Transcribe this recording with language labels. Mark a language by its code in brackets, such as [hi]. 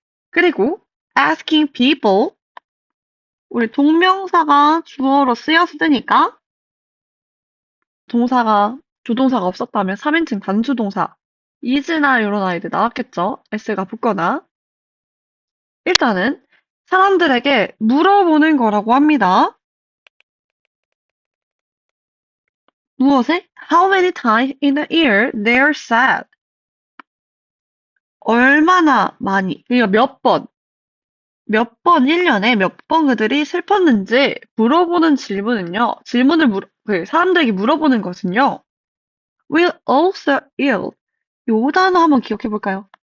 [ko] 그리고 [en] asking people, [ko] 우리 동명사가 주어로 쓰였으니까 조동사가 없었다면 3인칭 단수동사 is나 이런 아이들 나왔겠죠. s가 붙거나. 일단은 사람들에게 물어보는 거라고 합니다. 무엇에? [en] How many times in a year they're sad? [ko] 얼마나 많이, 그러니까 몇 번, 1년에 몇 번 그들이 슬펐는지 물어보는 질문은요, 사람들에게 물어보는 것은요, [en] will also ill. [ko] 요 단어 한번 기억해 볼까요?